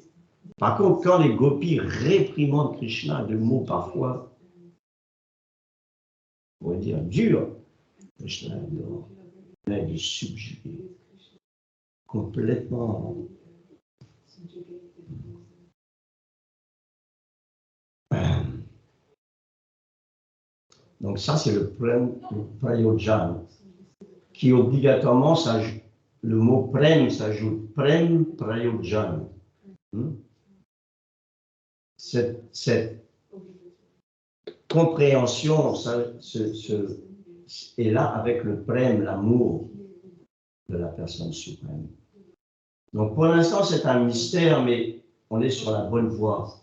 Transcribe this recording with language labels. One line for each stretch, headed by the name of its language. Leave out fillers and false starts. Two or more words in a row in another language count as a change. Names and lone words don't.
French: Par contre, quand les gopis réprimandent Krishna, de mots parfois, on pourrait dire dur, Krishna adore, mais il est subjugué, complètement. Donc ça, c'est le prayojan, qui obligatoirement, le mot prem s'ajoute,
Sanskrit: prem prayojan.
French: Cette compréhension est là avec le prem, l'amour de la personne suprême. Donc pour l'instant, c'est un mystère, mais on est sur la bonne voie.